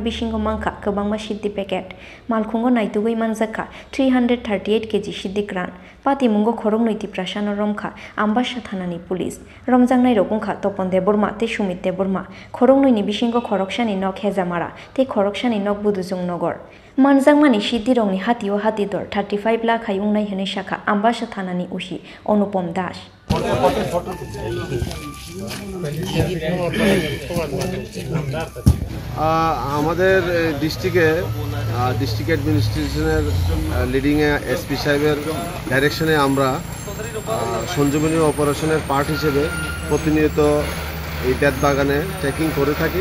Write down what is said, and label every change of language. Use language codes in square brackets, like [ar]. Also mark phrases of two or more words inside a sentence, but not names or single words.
[trk] bishingo mangkha kabangma siddi packet malkhungo naitugoi manjaka 338 kg siddi kran pati mungo khorong noiti prashano romkha ambasha thanani police romjangnai rokungkha topon deborma te sumit deborma khorong noini bishingo khoroksani nok hezamara te khoroksani nok budujung nogor manjangmani siddi rongni hatio hatidor 35 lakh hayungnai hene shakha ambasha thanani ushi Anupom Das [bn] আমাদের [en] district administration's leading SP [bn] সাহেবের ডাইরেকশনে আমরা সঞ্জীবনী অপারেশনের পার্ট হিসেবে প্রতিনিয়ত এই বেত বাগানে চেকিং করে থাকি।